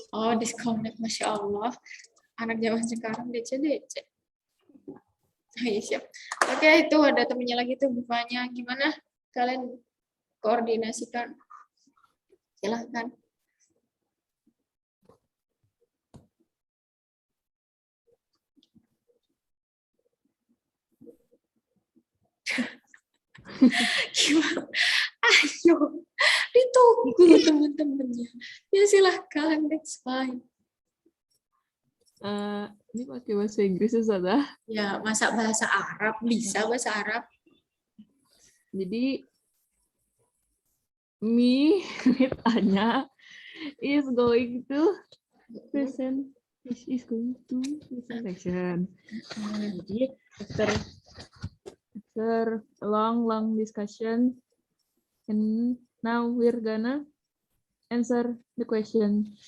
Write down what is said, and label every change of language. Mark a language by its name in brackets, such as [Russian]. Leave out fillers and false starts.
[Indonesian] Oh, disconnect, Masya Allah. Anak zaman sekarang DC. Oh, iya, siap. Oke, itu ada temennya lagi tuh bukanya. Gimana? Kalian koordinasikan. Silahkan. Gimana? Ayo, ditunggu teman-temannya. Ya silahkan, [English] that's fine. [Indonesian] Ini pakai bahasa Inggris, Ustazah. Ya, masa bahasa Arab? Bisa bahasa Arab? [English] Jadi me with Anya is going to present. Is going to presentation. [Indonesian] Jadi [English] after a long discussion, and now we're gonna answer the question